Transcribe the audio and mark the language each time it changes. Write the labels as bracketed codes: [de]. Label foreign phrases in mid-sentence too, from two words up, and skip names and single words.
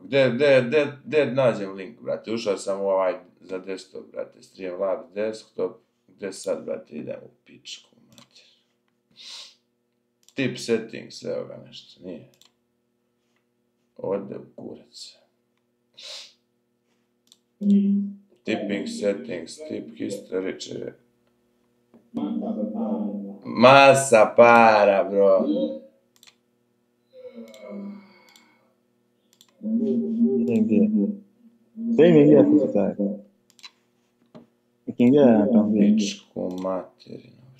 [sr] Gde nađem link, brate? Ušao sam u ovaj za desktop, brate, Streamlabs desktop. Gde sad, brate, idem u pičku, mater. [en] Tip settings, [sr] evo ga nešto, nije. Ode u kurac. [en] Tipping settings, tip history, [sr] će... Masa para, bro. Pičku materinu, bre.